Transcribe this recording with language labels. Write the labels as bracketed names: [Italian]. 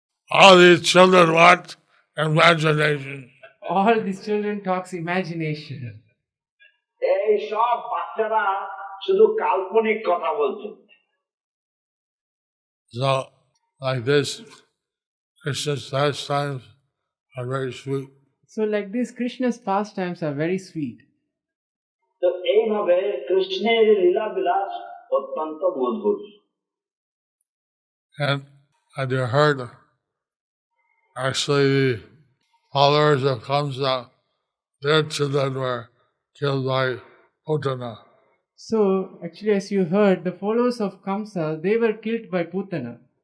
[English] All these children want imagination. All these children talks imagination. [Bangla] এই সব বাচ্চারা শুধু কাল্পনিক কথা বলছে। [English] So, like this, Krishna's pastimes are very sweet. So like this, Krishna's pastimes are very sweet. [Bangla] তো এইভাবে কৃষ্ণের লীলা বিলাস অত্যন্ত মধুর। [English] And had you heard, actually the followers of Kamsa, their children were killed by Putana. So actually, as you heard, the followers of Kamsa, they were killed by Putana.